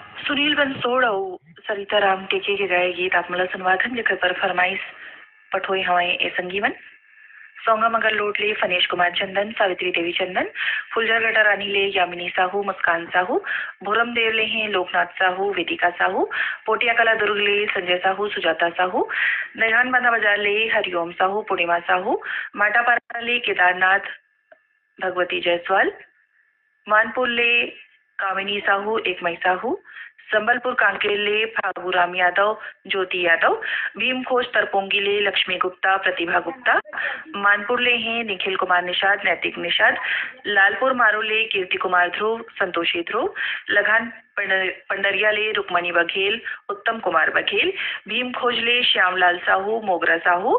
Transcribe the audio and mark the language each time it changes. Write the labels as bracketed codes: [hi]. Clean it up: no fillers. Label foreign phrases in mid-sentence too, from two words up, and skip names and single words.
[hne] सुनील बंसोड़ और सरिता राम टेके के गाए गीत आप मला सुनवाथन जेकर पर फरमाइश पठोई हवाई ए संगीवन सौंगा मगर लोटले फनेश कुमार चंदन, सावित्री देवी चंदन, फुलझर गटा रानी ले यामिनी साहू, मुस्कान साहू, भोरम देव ले हैं लोकनाथ साहू, वेदिका साहू, पोटिया कला दुर्ग ले संजय साहू, सुजाता साहू, नैहान बांधा बाजार ले हरिओम साहू, पूर्णिमा साहू, माटापारा ले केदारनाथ भगवती जायसवाल, मानपुर ले कामिनी साहू, एकमई साहू, संबलपुर कांकेर ले फागुराम यादव, ज्योति यादव, भीम खोज तरपोंगी ले लक्ष्मी गुप्ता, प्रतिभा गुप्ता, मानपुर ले हैं निखिल कुमार निषाद, नैतिक निषाद, लालपुर मारो ले कीर्ति कुमार ध्रुव, संतोषी ध्रुव, लगान पंडरिया ले रुक्मणी बघेल, उत्तम कुमार बघेल, भीम खोज ले श्यामलाल साहू, मोगरा साहू,